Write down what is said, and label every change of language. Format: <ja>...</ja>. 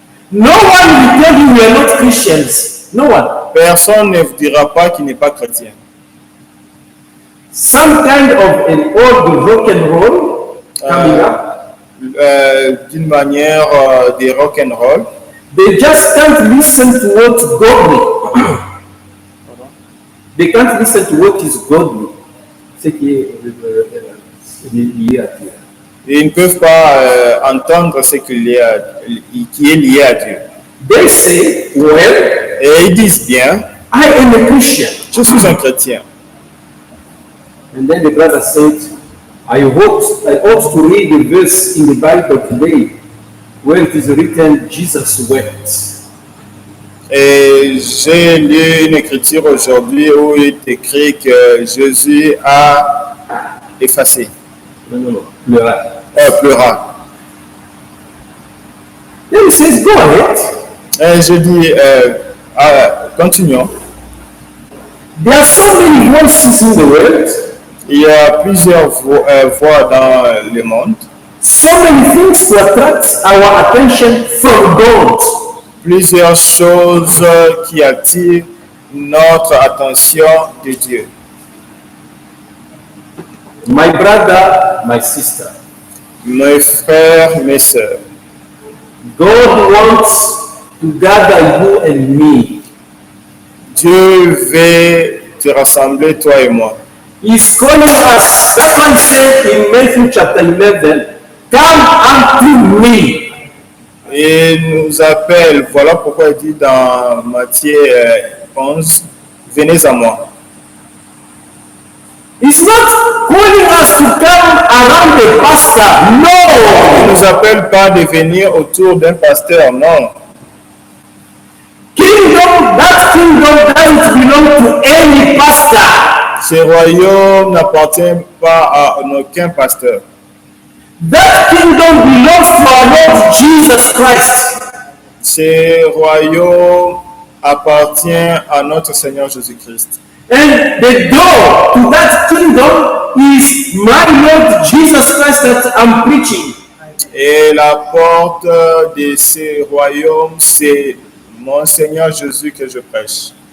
<en>No one will tell you we are not Christians. No one.</en> <fr>Personne ne vous dira pas qu'il n'est pas chrétien.</fr> <en>Some kind of an old rock and roll coming up.</en> <fr>D'une manière de rock and roll.</fr> <en>They just can't listen to what godly. They can't listen to what is godly.</en> <fr>Ce qui est lié à Dieu. Ils ne peuvent pas entendre ce qui est lié à Dieu.</fr> <en>They say, well,</en> <fr>Et ils disent bien,</fr> <en>I am a Christian.</en> <fr>je suis un chrétien.</fr> <en>And then the brother said, I ought to read the verse in the Bible today where it is written, Jesus wept.</en> <fr>Et j'ai lu une écriture aujourd'hui où il est écrit que Jésus a effacé,</fr> <en>No,</en> <fr>pleura. pleura.</fr> <en>Then he says, go ahead.</en> <fr>Et je dis, continuons.</fr> <en>There are so many voices in the world,</en> <fr>Il y a plusieurs voix dans le monde,</fr> <en>so many things to attract our attention from God.</en> <fr>plusieurs choses qui attirent notre attention de Dieu.</fr> <en>My brother, my sister,</en> <fr>mes frères, mes sœurs,</fr> <en>God wants to gather you and me.</en> <fr>Dieu veut te rassembler, toi et moi.</fr> <en>He's calling us. That's why he said in Matthew chapter 11, come unto me.</en> <fr>Et nous appelle, voilà pourquoi il dit dans Matthieu 11, venez à moi.</fr> <en>He's not calling us to come around the pastor.</en> <fr>Il</fr> <en>No.</en> <fr>ne nous appelle pas de venir autour d'un pasteur, non.</fr> <en>That kingdom doesn't belong to any pastor.</en> <fr>Ce royaume n'appartient pas à aucun pasteur.</fr> <en>That kingdom belongs to our Lord Jesus Christ.</en> <fr>Ce royaume appartient à notre Seigneur Jésus-Christ.</fr> <en>And the door to that kingdom is my Lord Jesus Christ that I'm preaching.</en> <fr>Et la porte de ce royaume, c'est mon Seigneur Jésus que je prêche.</fr>